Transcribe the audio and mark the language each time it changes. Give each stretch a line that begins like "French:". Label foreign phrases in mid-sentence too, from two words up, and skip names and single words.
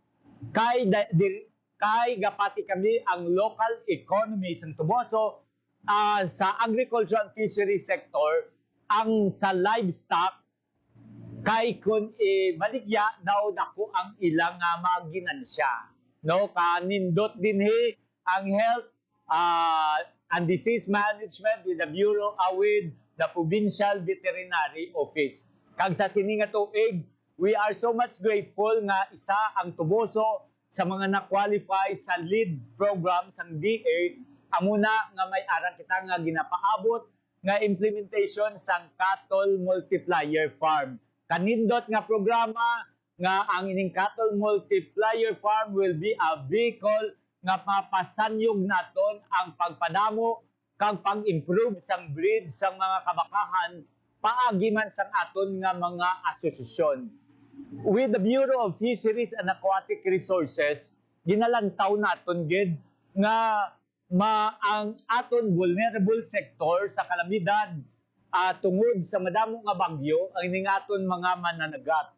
Hiligaynon: kay gapati kami ang
English: local economy
Hiligaynon: sang Tuboso sa
English: agriculture and fishery sector
Hiligaynon: ang sa livestock kay kun baligya daw dako ang ilang maginansya, no, kanindot dinhi ang
English: health and disease management with the Bureau with the Provincial Veterinary Office.
Hiligaynon: Kag sa sini nga tuig,
English: we are so much grateful
Hiligaynon: nga isa ang Tuboso sa mga na-qualify sa
English: lead program
Hiligaynon: sang DA amuna nga may aral kita nga ginapaabot nga implementation sang
English: cattle multiplier farm.
Hiligaynon: Kanindot nga programa nga ang ining
English: cattle multiplier farm will be a vehicle
Hiligaynon: nga mapasanyog naton ang pagpadamo kag pag-improve sang breed sang mga kabakahan paagi man sang aton nga mga asosasyon.
English: With the Bureau of Fisheries and Aquatic Resources,
Hiligaynon: ginalantaw naton gid nga ang aton
English: vulnerable sector
Hiligaynon: sa kalamidad tungod sa madamo nga bagyo ang ining aton mga mananagat.